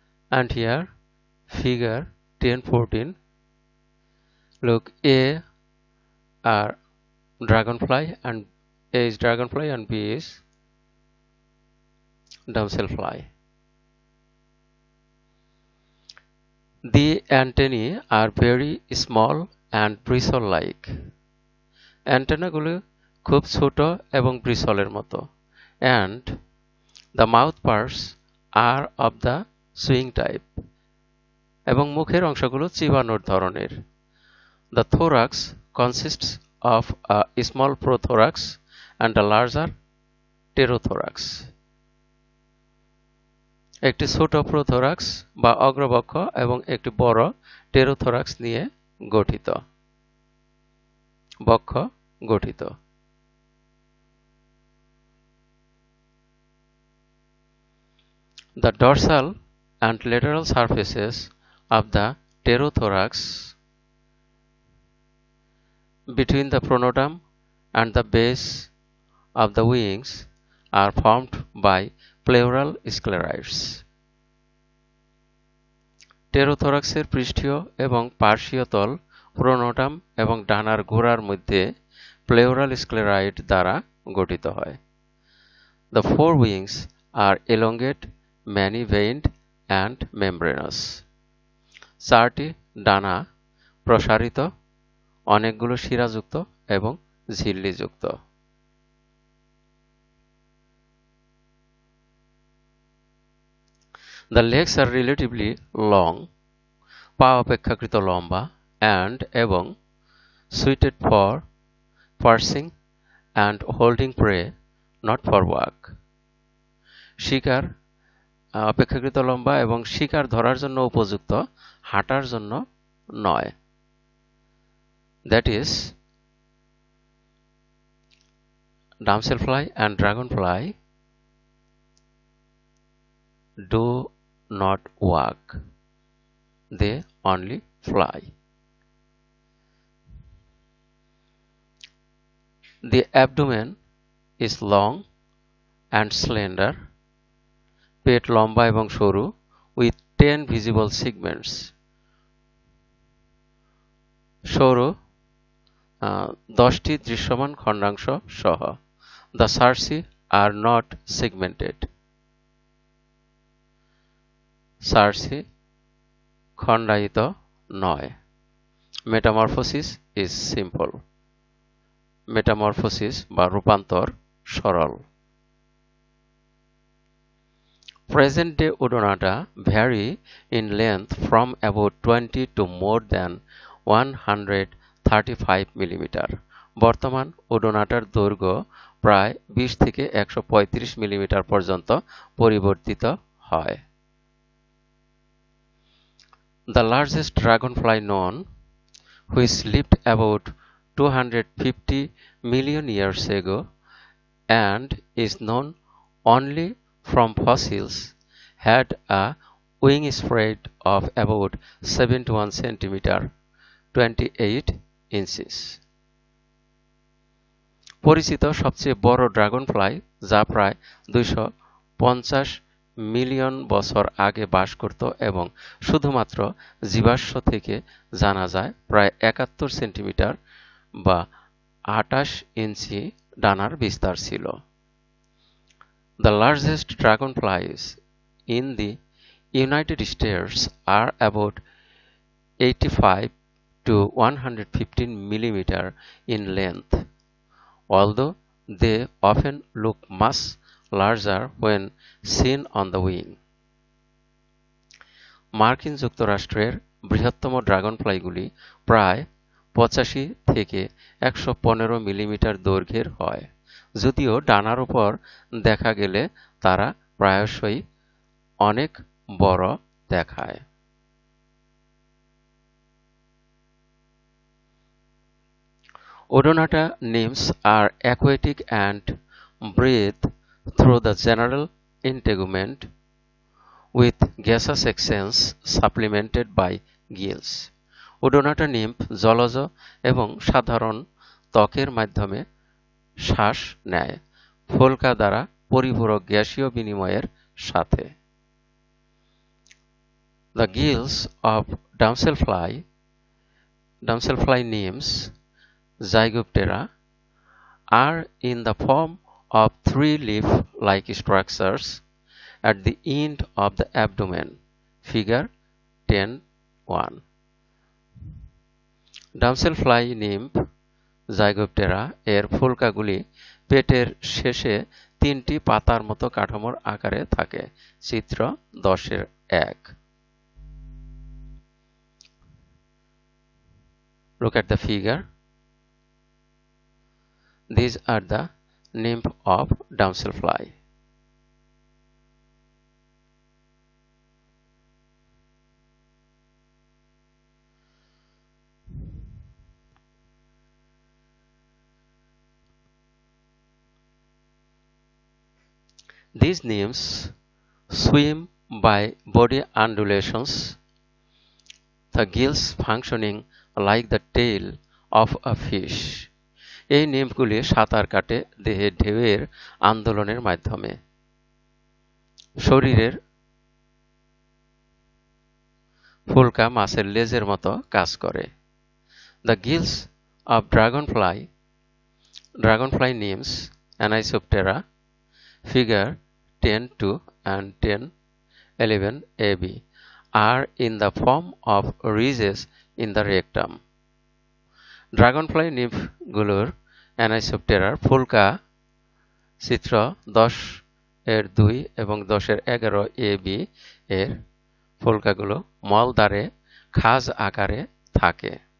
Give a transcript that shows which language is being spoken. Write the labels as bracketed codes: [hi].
[en] And here figure 10-14, look, A are dragonfly and A is dragonfly and B is damselfly. The antennae are very small and bristle-like. [bn] অ্যান্টেনাগুলো খুব ছোট এবং ব্রিসলের মতো, [en] and the mouth parts are of the swing type, [bn] এবং মুখের অংশগুলো চিবানোর ধরনের. [en] The thorax consists of a small prothorax and a larger pterothorax. [bn] একটি ছোট প্রোথোরাক্স বা অগ্রবক্ষ এবং একটি বড় টেরোথোরাক্স নিয়ে গঠিত বক্ষ গঠিত. [en] The dorsal and lateral surfaces of the pterothorax between the pronotum and the base of the wings are formed by pleural sclerites. [bn] টেরোথোরাক্সের পৃষ্ঠীয় এবং পার্শ্বীয় তল প্রোনোটাম এবং ডানার গোড়ার মধ্যে প্লেউরাল স্ক্লেরাইট দ্বারা গঠিত হয়. [en] The forewings are elongate, many-veined and membranous. [bn] চারটি ডানা প্রসারিত, অনেকগুলো শিরাযুক্ত এবং ঝিল্লিযুক্ত. [en] The legs are relatively long, [bn] পা অপেক্ষাকৃত লম্বা, [en] and [bn] এবং [en] suited for pursuing and holding prey, not for walk. [bn] শিকার অপেক্ষাকৃত লম্বা এবং শিকার ধরার জন্য উপযুক্ত, হাঁটার জন্য নয়. [en] That is, damselfly and dragonfly do not walk, they only fly. The abdomen is long and slender, [bn] পেট লম্বা এবং সরু, [en] with 10 visible segments. [bn] সরু 10টি দৃশ্যমান খণ্ডাংশ সহ. [en] The cerci are not segmented. [bn] cerci খণ্ডায়িত নয়. [en] Metamorphosis is simple. [bn] মেটামরফোসিস বা রূপান্তর সরল. [en] Present day Odonata vary in length from about 20 to more than 135 mm. [bn] বর্তমান ওডোনাটার দৈর্ঘ্য প্রায় 20 থেকে 135 মিলিমিটার পর্যন্ত পরিবর্তিত হয়. [en] The largest dragonfly known, which lived about 250 million years ago and is known only from fossils, had a wingspread of about 71 cm, 28 inches. [bn] পরিচিত সবচেয়ে বড় ড্রাগনফ্লাই, যা প্রায় 250 মিলিয়ন বছর আগে বাস করত এবং শুধুমাত্র জীবাশ্ম থেকে জানা যায় প্রায় 71 সেন্টিমিটার বা 28 ইঞ্চি ডানার বিস্তার ছিল. [en] The largest dragonflies in the United States are about 85 to 115 millimeter in length, although they often look much larger when seen on the wing. [bn] মার্কিন যুক্তরাষ্ট্রের বৃহত্তম ড্রাগনফ্লাইগুলি প্রায় 85 থেকে 115 মিলিমিটার দৈর্ঘ্যের হয়, যদিও ডানার উপর দেখা গেলে তারা প্রায়শই অনেক বড় দেখায়. [en] Odonata nymphs are aquatic and breathe through the general integument with gaseous exchange supplemented by gills. [bn] Odonata nymph জলজ এবং সাধারণ ত্বকের মাধ্যমে শ্বাস নেয়, ফুলকা দ্বারা পরিপূরক গ্যাসীয় বিনিময়ের সাথে। [en] The gills of damselfly nymphs, Zygoptera, are in the form of three leaf-like structures at the end of the abdomen. Figure 10.1. [bn] Damselfly nymph জাইগোপটেরা এর ফুলকাগুলি পেটের শেষে তিনটি পাতার মতো কাঠামোর আকারে থাকে। চিত্র 10-1। [en] Look at the figure. These are the nymph of damselfly. These nymphs swim by body undulations, the gills functioning like the tail of a fish. [bn] এই নিম্ফগুলি সাঁতার কাটে দেহে ঢেউয়ের আন্দোলনের মাধ্যমে। শরীরের ফুলকা মাছের লেজের মতো কাজ করে। [en] The gills of dragonfly nymphs, Anisoptera, figure 10.2 and 10.11 AB, are in the form of ridges in the rectum. [bn] Dragonfly নিম্ফগুলোর অ্যানাইসোপ্টেরার ফুলকা চিত্র 10-2 এবং 10-11 AB এর ফুলকাগুলো মলদ্বারে খাঁজ আকারে থাকে।